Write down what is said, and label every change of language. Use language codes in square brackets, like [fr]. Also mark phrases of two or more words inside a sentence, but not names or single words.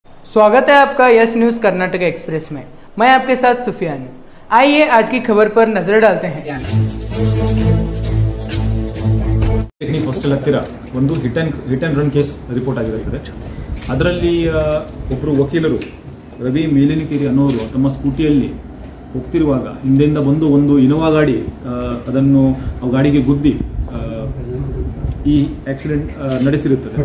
[hi] स्वागत है आपका यस न्यूज़ कर्नाटक एक्सप्रेस में। मैं आपके साथ सुफियान। आइए आज की खबर पर नजर डालते हैं। [kn] ಟೆಕ್ನಿಕ್ ಹಾಸ್ಟೆಲ್ ಹತ್ತಿರ ಒಂದು [en] hit and run case report [kn] ಆಗಿರುತ್ತದೆ. ಅದರಲ್ಲಿ ಒಬ್ಬರು ವಕೀಲರು ರವಿ ಮೇಲಿನಕೇರಿ ಅನ್ನೋರು ತಮ್ಮ ಸ್ಕೂಟಿಯಲ್ಲಿ ಹೋಗ್ತಿರುವಾಗ ಹಿಂದೆಯಿಂದ ಬಂದು ಒಂದು ಇನೋವಾ ಗಾಡಿ ಅದನ್ನು ಗಾಡಿಗೆ ಗುದ್ದಿ ಈ ಆಕ್ಸಿಡೆಂಟ್ ನಡೆಸಿರುತ್ತದೆ.